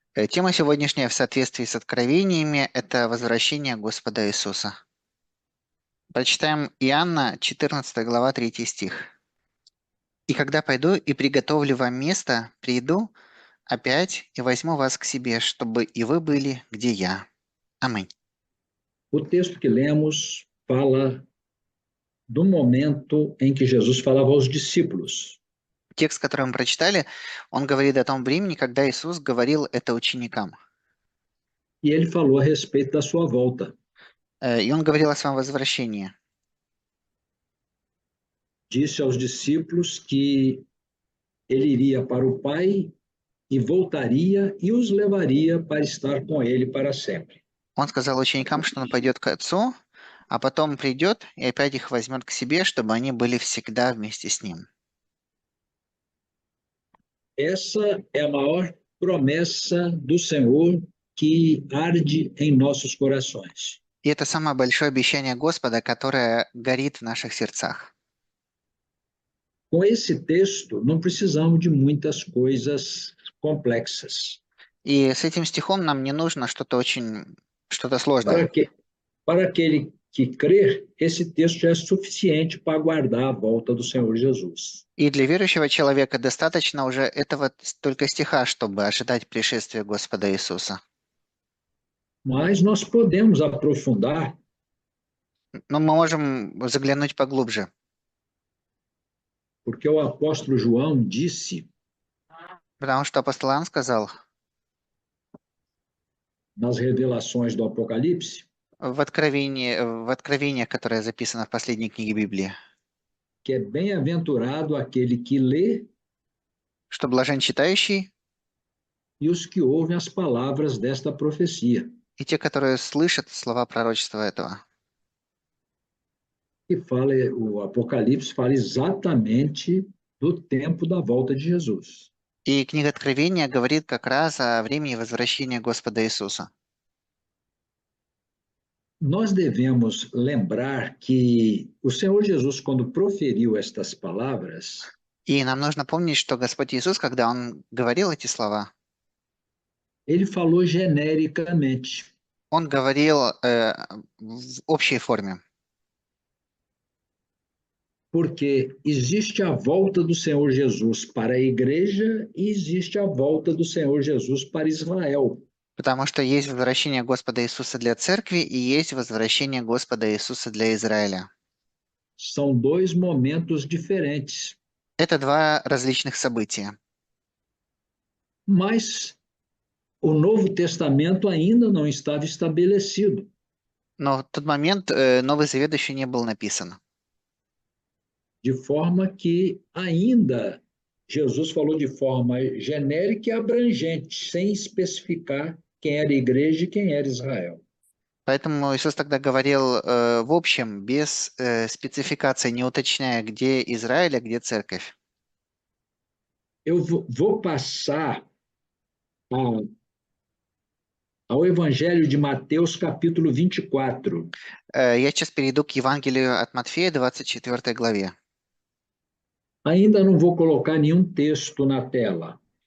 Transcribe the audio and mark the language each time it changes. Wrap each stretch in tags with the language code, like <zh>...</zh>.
<ru>Тема сегодняшняя в соответствии с откровениями– это возвращение Господа Иисуса. Прочитаем Иоанна, 14 глава, 3 стих. «И когда пойду и приготовлю вам место, приду опять и возьму вас к себе, чтобы и вы были, где я». Аминь.</ru> <pt>O texto que lemos fala do momento em que Jesus falava aos discípulos.</pt> <ru>Текст, который мы прочитали, он говорит о том времени, когда Иисус говорил это ученикам.</ru> <pt>E ele falou a respeito da sua volta.</pt> <ru>И он говорил о своем возвращении.</ru> <pt>Disse aos discípulos que ele iria para o Pai e voltaria e os levaria para estar com ele para sempre.</pt> <ru>Он сказал ученикам, что он пойдет к Отцу, а потом придет и опять их возьмет к себе, чтобы они были всегда вместе с Ним.</ru> <pt>Essa é a maior promessa do Senhor que arde em nossos corações.</pt> <ru>И это самое большое обещание Господа, которое горит в наших сердцах.</ru> <pt>Com esse texto, não precisamos de muitas coisas complexas.</pt> <ru>И с этим стихом нам не нужно что-то сложное.</ru> <pt>Para aquele que crer, esse texto já é suficiente para aguardar a volta do Senhor Jesus.</pt> <ru>И для верующего человека достаточно уже этого только стиха, чтобы ожидать пришествия Господа Иисуса.</ru> <pt>Mas nós podemos aprofundar,</pt> <ru>Но мы можем заглянуть поглубже,</ru> <pt>porque o apóstolo João disse</pt> <ru>потому что апостол Иоанн сказал</ru> <pt>nas revelações do Apocalipse</pt> <ru>в откровениях, которое записано в последней книге Библии,</ru> <pt>que é bem-aventurado aquele que lê</pt> <ru>что блажен читающий</ru> <pt>e os que ouvem as palavras desta profecia.</pt> <ru>и те, которые слышат слова пророчества этого.</ru> <pt>E o Apocalipse fala exatamente do tempo da volta de Jesus.</pt> <ru>И книга Откровения говорит как раз о времени возвращения Господа Иисуса.</ru> <pt>Nós devemos lembrar que o Senhor Jesus, quando proferiu estas palavras,</pt> <ru>И нам нужно помнить, что Господь Иисус, когда Он говорил эти слова,</ru> <pt>ele falou genericamente.</pt> <ru>Он говорил в общей форме.</ru> <pt>Porque existe a volta do Senhor Jesus para a igreja e existe a volta do Senhor Jesus para Israel.</pt> <ru>Потому что есть возвращение Господа Иисуса для церкви и есть возвращение Господа Иисуса для Израиля.</ru> <pt>São dois momentos diferentes.</pt> <ru>Это два различных события.</ru> <pt>Mas o Novo Testamento ainda não estava estabelecido.</pt> <ru>Но в tот момент Новый Завет еще не был написан.</ru> <pt>De forma que ainda Jesus falou de forma genérica e abrangente, sem especificar quem era a igreja e quem era Israel.</pt> <ru>Поэтому Иисус тогда говорил в общем, без спецификации, не уточняя, где Израиль, а где церковь.</ru> <pt>Eu vou passar ao Evangelho de Mateus, capítulo 24.</pt> <ru>Я сейчас перейду к Евангелию от Матфея, 24 главе.</ru> <pt>Ainda não vou colocar nenhum texto na tela.</pt>